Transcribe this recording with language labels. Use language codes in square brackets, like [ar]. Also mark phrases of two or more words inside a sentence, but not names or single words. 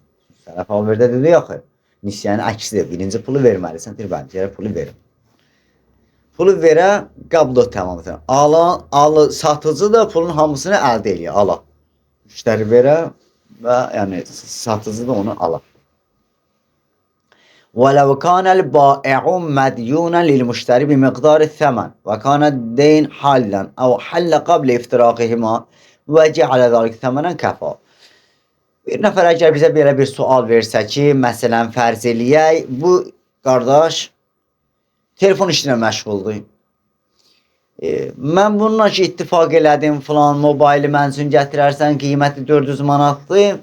[az] Sələf al-verdə dedi, yaxı, nisyanın əksidir, birinci pulu verməlisən, deyir, bəli, gərək pulu verim. Pulu verə, qabda tamam edir. Satıcı da pulun hamısını əldə edir, ala. Müştəri verə və yəni satıcı da onu ala. [ar] وَلَوْ كَانَ الْبَائِعُ مَدْيُونًا لِلْمُشْتَرِ بِمِقْدَارِ الثَّمَنِ وَكَانَ الدَّيْنُ حَلًّا أَوْ حَلَّ قَبْلَ اِفْتِرَاقِهِمَا وَجَعَلَ ذَلِكَ ثَمَنًا كَفَى. [az] Bir nəfər əgər bizə belə bir sual versə ki, məsələn, fərz eləyək, bu qardaş telefon işinə məşğuldur. Mən bununla ki, ittifaq elədim, filan, mobaylı mən üçün gətirərsən, qiyməti 400 manatdır.